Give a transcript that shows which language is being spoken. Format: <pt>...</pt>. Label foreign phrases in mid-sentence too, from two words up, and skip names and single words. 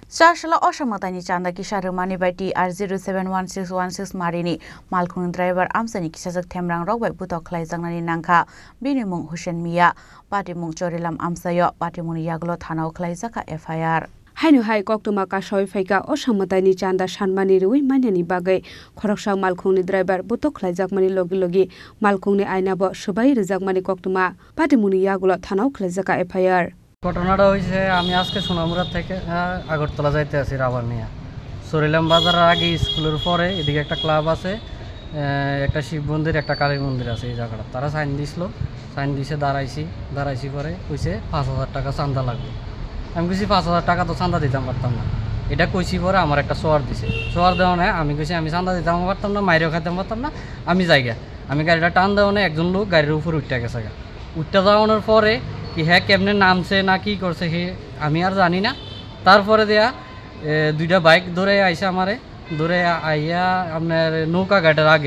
<trp>Sarshala Oshamatani Chanda Kisha Mani by TR071616 Marini, Malkun driver Amsani Kisazak Temrang Rock by Butok Klaizangani Nanka, Binimung Hushen Mia, Patimung Chorilam Amsayo, Patimuni Yaglo Tano Klaizaka FIR. Hainu hai koktuma ka shoi faika oshamatani chanda shanmani rui manyani bagai khoroksang malkhungni driver butok khlaijak mani logi malkhungni aina bo shubai rijak mani koktuma patimuni yagulo thanau khlaijaka FIR</trp> <bn>ঘটনাটা হইছে আমি আজকে সোনামুড়া থেকে আগরতলা যাইতে আছি রাবার নিয়া সরিলাম বাজারের আগে স্কুলের পরে এদিকে একটা ক্লাব আছে একটা শিব মন্দির একটা কালী মন্দির আছে এই জায়গাটা তারা সাইন দিছিল সাইন দিছে দাঁড়াইছি পরে কইছে 5000 টাকা চাঁদা লাগবে আমি কইছি 5000 টাকা তো চাঁদা দিতাম পারতাম না এটা কইছি পরে আমার একটা সোয়ার দিছে সোয়ার দেওয়া না আমি কইছি আমি চাঁদা দিতাম পারতাম না মাইরেও খাইতাম পারতাম না আমি যাইগা আমি গাড়িটা টান দেওয়া না একজন লোক গাড়ির উপর উঠতে গেছে উঠতে যাওয়ানোর পরে কি হ্যাঁ কেমনে নামছে না কি করছে হে আমি আর জানি না তারপরে দেয়া দুইটা বাইক ধরে আইসা আমারে ধরে আইয়া আপনার নৌকা ঘাটের</bn>